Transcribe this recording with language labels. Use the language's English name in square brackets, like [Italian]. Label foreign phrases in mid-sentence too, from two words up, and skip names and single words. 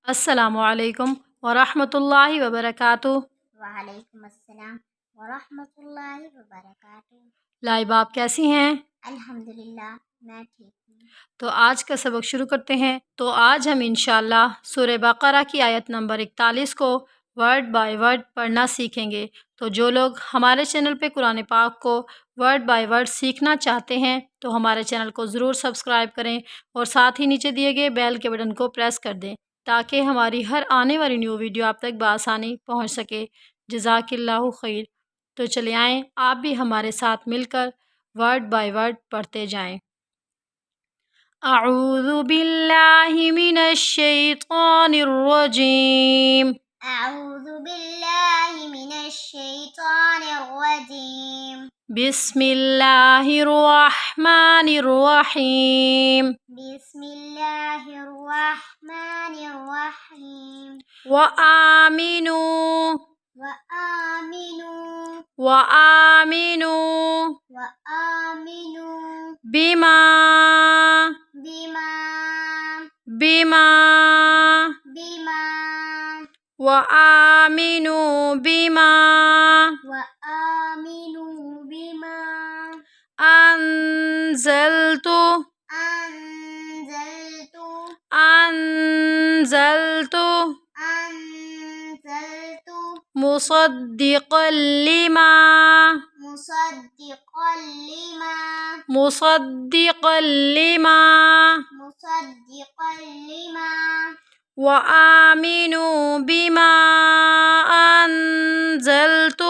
[Arabic] السلام عليكم ورحمة الله وبركاته. وعليكم السلام ورحمة الله وبركاته. [Urdu] لائبہ آپ کیسی ہیں? الحمدللہ میں ٹھیک ہوں. تو آج کا سبق شروع کرتے ہیں۔ تو آج ہم ان شاء اللہ سورہ بقرہ کی آیت نمبر 41 کو [English] word by word [Urdu] پڑھنا سیکھیں گے. تو جو لوگ ہمارے چینل پہ قرآن پاک کو [English] word by word [Urdu] سیکھنا چاہتے ہیں تو ہمارے چینل کو ضرور سبسکرائب کریں اور ساتھ ہی نیچے دیے گئے بیل کے بٹن کو پریس کر دیں تاکہ ہماری ہر آنے والی [English] new video [Urdu] آپ تک بآسانی پہنچ سکے. [Arabic] جزاك الله خير. [Urdu] تو چلے آئیں آپ بھی ہمارے ساتھ مل کر [English] word by word [Urdu] پڑھتے جائیں. [Arabic] أعوذ بالله من الشيطان الرجيم. أعوذ بالله من الشيطان الرجيم. بسم الله الرحمن الرحيم. بسم الله الرحمن الرحيم. وآمنوا وآمنوا وآمنوا وآمنوا बिमा बिमा बिमा बिमा وآمنوا بما وآمنوا بما अंज़लतु अंज़लतु अंज़लतु अंज़लतु مصدقا لما مصدقا لما مصدقا لما مصدقا لما وآمنوا بما أنزلت